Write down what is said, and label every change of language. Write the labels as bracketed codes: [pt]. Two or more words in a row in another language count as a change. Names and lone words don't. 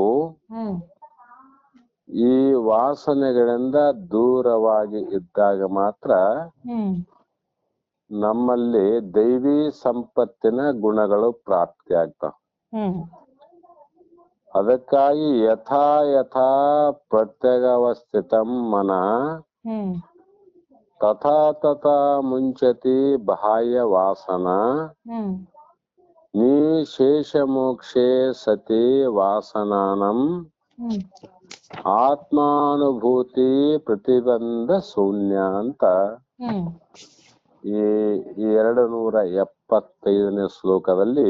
[kn] ಹ್ಮ್ ಈ ವಾಸನೆಗಳಿಂದ ದೂರವಾಗಿ ಇದ್ದಾಗ ಮಾತ್ರ ಹ್ಮ್ ನಮ್ಮಲ್ಲಿ ದೈವಿ ಸಂಪತ್ತಿನ ಗುಣಗಳು ಪ್ರಾಪ್ತಿ ಆಗ್ತಾವ. ಹ್ಮ್ [sa] ಅದಕ್ಕಾಗಿ ಯಥಾ ಯಥಾ ಪ್ರತ್ಯಗವಸ್ಥಿತಂ ಮನಃ ಹ್ಮ್ ತಥಾ ತಥಾ ಮುಂಚತಿ ಬಾಹ್ಯ ವಾಸನ ಹ್ಮ್ ನಿಶೇಷ ಮೋಕ್ಷೇ ಸತಿ ವಾಸನಾನಂ ಹ್ಮ್ ಆತ್ಮಾನುಭೂತಿ ಪ್ರತಿಬಂಧ ಶೂನ್ಯ ಅಂತ ಹ್ಮ್ [kn] ಈ 275ನೇ ಶ್ಲೋಕದಲ್ಲಿ